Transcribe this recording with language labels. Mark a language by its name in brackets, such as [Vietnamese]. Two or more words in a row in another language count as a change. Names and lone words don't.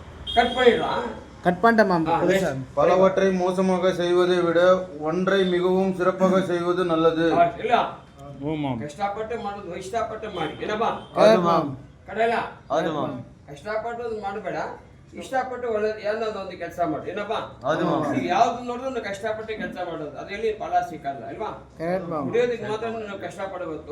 [Tamil] கட் பண்ணிடலாம். கட் பண்ணிட்டேன் பலவற்றை மோசமாக செய்வதை விட ஒன்றை மிகவும் சிறப்பாக செய்வது நல்லது. [Kannada] ಇಲ್ಲ ಹ್ಞೂ ಮಾಮ್. ಕಷ್ಟಪಟ್ಟು ಮಾಡೋದು ಇಷ್ಟಪಟ್ಟು ಮಾಡಿ ಏನಪ್ಪ ಹೌದು ಮಾಮ್. ಕಡೆಯಲ್ಲ ಹೌದು ಮಾಮ್. ಕಷ್ಟಪಟ್ಟು ಮಾಡಬೇಡ, ಇಷ್ಟಪಟ್ಟು ಒಳ್ಳೆ ಏನಾದ್ರು ಒಂದು ಕೆಲಸ ಮಾಡಿ ಏನಪ್ಪ. ಹೌದು ಮಾಮ್. ಈಗ ಯಾವ್ದು ನೋಡಿದ್ರು ಕಷ್ಟಪಟ್ಟು ಕೆಲಸ ಮಾಡೋದು ಅದ್ರಲ್ಲಿ ಫಲ ಸಿಕ್ಕಲ್ಲ ಅಲ್ವಾ. ಕುಡಿಯೋದಕ್ಕೆ ಮಾತ್ರ ನಾವು ಕಷ್ಟಪಡಬೇಕು.